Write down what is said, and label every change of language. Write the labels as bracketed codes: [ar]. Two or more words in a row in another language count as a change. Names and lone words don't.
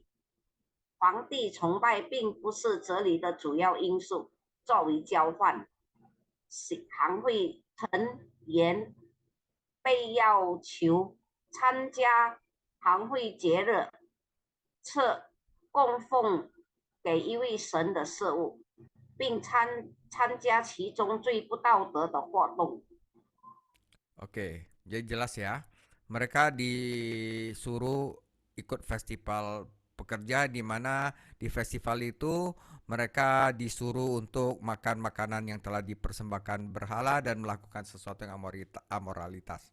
[zh] 皇帝崇拜并不是这里的主要因素，作为交换，行会成员被要求参加行会节日，赐供奉给一位神的事物，并参加其中最不道德的活动。 [id] Oke, jadi jelas ya. Mereka disuruh ikut festival pekerja, di mana di festival itu mereka disuruh untuk makan makanan yang telah dipersembahkan berhala dan melakukan sesuatu yang amoralitas.